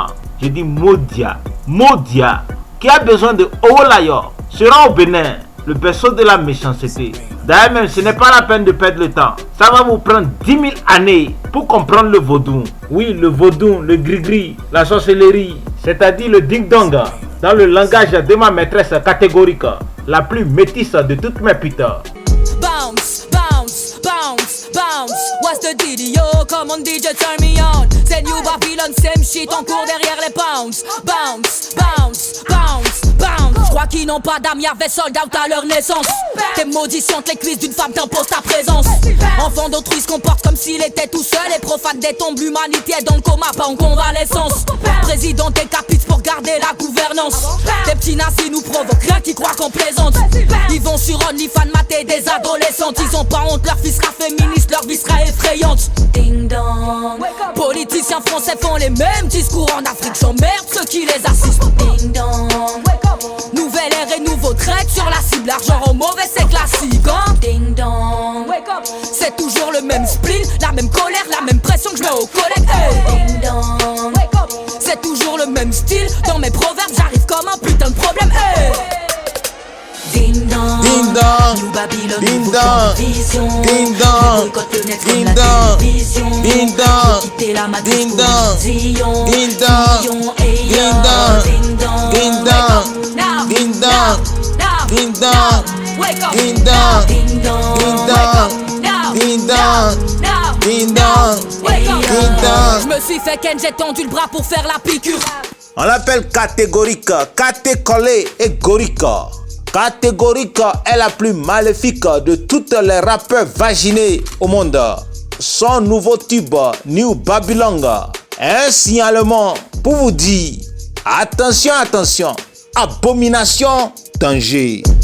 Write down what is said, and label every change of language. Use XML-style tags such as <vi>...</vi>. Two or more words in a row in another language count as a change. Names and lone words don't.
<fr>Je dis Modia, qui a besoin de Owolayo, sera au Bénin, le berceau de la méchanceté. D'ailleurs même, ce n'est pas la peine de perdre le temps. Ça va vous prendre 10 000 années pour comprendre le vaudou. Oui, le vaudou, le gris-gris, la sorcellerie, c'est-à-dire le ding-dong, dans le langage de ma maîtresse catégorique, la plus métisse de toutes mes putes.</fr> <en>Bounce, bounce, bounce, bounce. What's the deal, yo? Come on, DJ, turn me on. C'est New Babylon, same shit,</en> <fr>on court derrière les pounds.</fr> <en>Bounce, bounce, bounce, bounce.</en> <fr>J'crois qu'ils n'ont pas d'âme, y'avait</fr> <en>sold out</en> <fr>à leur naissance. Tes maudits chantent les cuisses d'une femme t'imposent ta présence. Enfant d'autrui se comporte comme s'il était tout seul et profane des tombes, l'humanité est dans le coma, pas en convalescence. Président des capites pour garder la gouvernance. Des petits nazis nous provoquent, rien qui croient qu'on plaisante. Ils vont sur OnlyFans mater des adolescentes. Ils ont pas honte, leur fille sera féministe, leur vie sera effrayante. Ding dong. Politiciens français font les mêmes discours en Afrique, j'emmerde ceux qui les assistent. Ding dong. Nouvelle ère et nouveau trait sur la cible, l'argent au mauvais c'est classique, hein. Ding dong. C'est toujours le même spleen, la même colère, la même pression que je mets aux collègues. Hey. Ding dong. C'est toujours le même style, dans mes proverbes j'arrive comme un putain de problème. Hey. Ding dong, Ding dong, New Babylon, ding nouveau dong, vision. ding dong, Boycott le net ding comme la dong, télévision. ding dong, Quitter la matrice ding pour dong, Zion. ding dong, Zion, hey, ding yo. dong, Ding dong, ding</fr> <en>wake up dong, now, ding now, dong, now, ding now. dong, Wake up ding now, dong, ding dong, ding wake up dong, now, ding now, dong, now, ding now. dong, Wake up. ding dong.</en> <fr>Je me suis fait ken, j'ai tendu le bras pour faire la piqûre. On l'appelle catégorique, caté-collé et gorique. Catégorique est la plus maléfique de toutes les rappeurs vaginés au monde. Son nouveau tube, New Babylon, est un signalement pour vous dire attention, attention, abomination, danger.</fr>